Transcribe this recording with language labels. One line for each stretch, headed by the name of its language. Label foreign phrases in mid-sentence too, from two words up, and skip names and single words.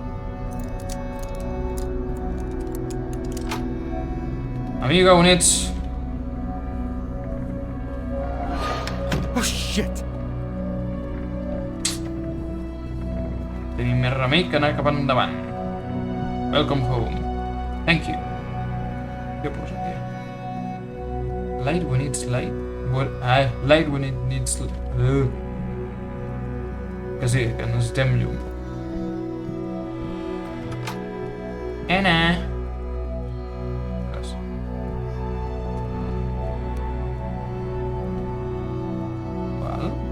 Catalan: Amiga, on ets?
English: Oh shit!
Catalan: Tenim més remei que anar cap endavant.
English: Welcome home. Thank you.
Catalan: Què posa aquí?
English: Light when it's light? Light when it needs...
Catalan: Que sí, que necessitem llum. Anna! Val.